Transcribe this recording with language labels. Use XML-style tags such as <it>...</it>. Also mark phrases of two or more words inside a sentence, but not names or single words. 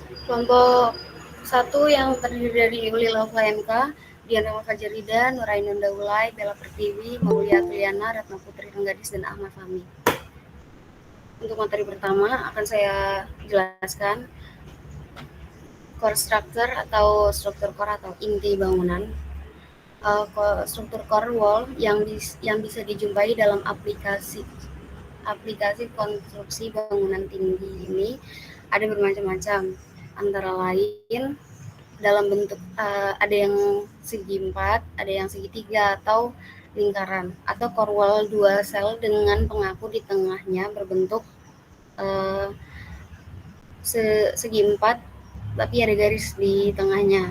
<id>Kelompok 1 yang terdiri dari Uli Lauflayanka, Dian Rama Fajarida, Nurainun Daulay, Bella Pertiwi, Maulia Tuliana, Ratna Putri Renggadis, dan Ahmad Fahmi. Untuk materi pertama akan saya jelaskan</id> <en>core structure</en> <id>atau struktur core atau inti bangunan. Struktur</id> <en>core wall</en> <id>yang bisa dijumpai dalam aplikasi konstruksi bangunan tinggi ini ada bermacam-macam, antara lain dalam bentuk ada yang segi 4, ada yang segitiga atau lingkaran, atau</id> <en>core wall</en> <id>2 sel dengan pengaku di tengahnya berbentuk segi 4 tapi ada garis di tengahnya.</id>